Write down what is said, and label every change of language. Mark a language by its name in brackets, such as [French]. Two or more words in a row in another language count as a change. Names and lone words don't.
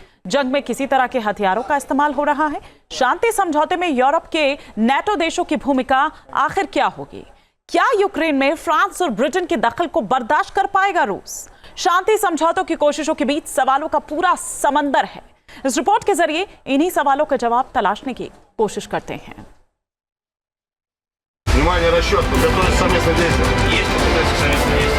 [Hindi] जंग में किसी तरह के हथियारों का इस्तेमाल हो रहा है? शांति समझौते में यूरोप के नेटो देशों की भूमिका आखिर क्या होगी? क्या यूक्रेन में फ्रांस और ब्रिटेन की दखल को बर्दाश्त कर पाएगा रूस? शांति समझौतों की कोशिशों के बीच सवालों का पूरा समंदर है। इस रिपोर्ट के जरिए इन्हीं सवालों का जवाब तलाशने की कोशिश करते हैं। [Russian] Внимание, расчет, подготовить совместное действие. Есть подготовить совместное действие.